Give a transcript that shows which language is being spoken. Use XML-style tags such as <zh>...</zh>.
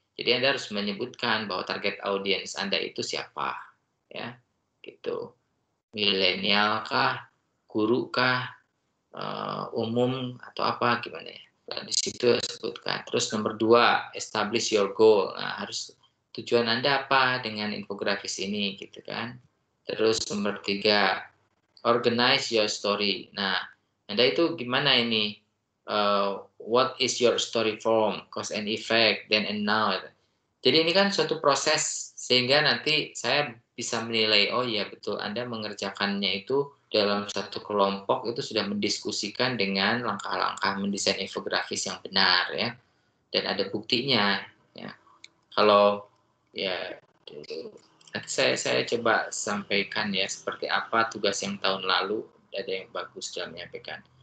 <id>Jadi Anda harus menyebutkan bahwa target audience Anda itu siapa, ya, gitu. Milenial kah, guru kah, umum atau apa gimana ya? Nah, di situ sebutkan. Terus nomor 2,</id> <en>establish your goal.</en> <id>Nah, harus tujuan Anda apa dengan infografis ini, gitu kan? Terus nomor 3,</id> <en>organize your story.</en> <id>Nah, Anda itu gimana ini?</id> <en>What is your story form, cause and effect, then and now.</en> <id>Jadi ini kan suatu proses sehingga nanti saya bisa menilai, oh iya betul Anda mengerjakannya itu dalam satu kelompok itu sudah mendiskusikan dengan langkah-langkah mendesain infografis yang benar ya, dan ada buktinya ya. Kalau ya saya coba sampaikan ya seperti apa tugas yang tahun lalu, ada yang bagus dalam menyampaikan.</id>